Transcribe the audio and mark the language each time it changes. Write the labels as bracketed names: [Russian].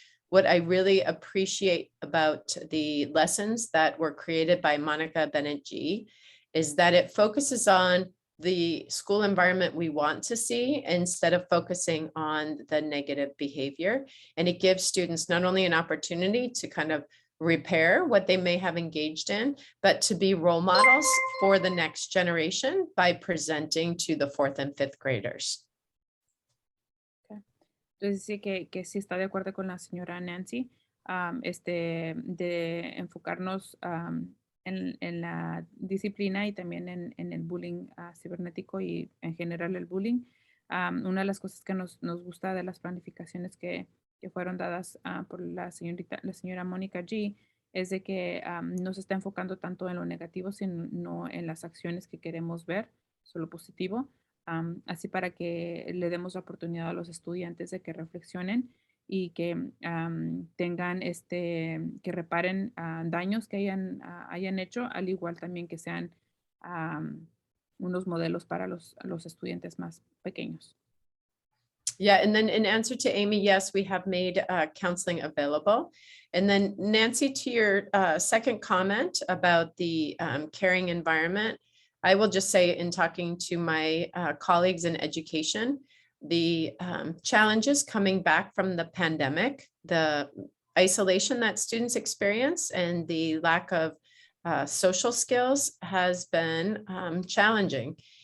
[English] What I really appreciate about the lessons that were created by Monica Bennett-G is that it focuses on the school environment we want to see instead of focusing on the negative behavior. And it gives students not only an opportunity to kind of repair what they may have engaged in, but to be role models for the next generation by presenting to the 4th and 5th graders. [Spanish] Entonces dice que sí está de acuerdo con la señora Nancy, de enfocarnos en la disciplina y también en el bullying cibernético y en general el bullying. Una de las cosas que nos gusta de las planificaciones que fueron dadas por la señora Mónica G, es de que no se está enfocando tanto en lo negativo, sino en las acciones que queremos ver, solo positivo. Así para que le demos la oportunidad a los estudiantes de que reflexionen y que tengan que reparen daños que hayan hecho, al igual también que sean unos modelos para los estudiantes más pequeños. [English] Yeah, and then in answer to Amy, yes, we have made counseling available. And then Nancy, to your second comment about the caring environment, I will just say in talking to my colleagues in education, the challenges coming back from the pandemic, the isolation that students experience and the lack of social skills has been challenging.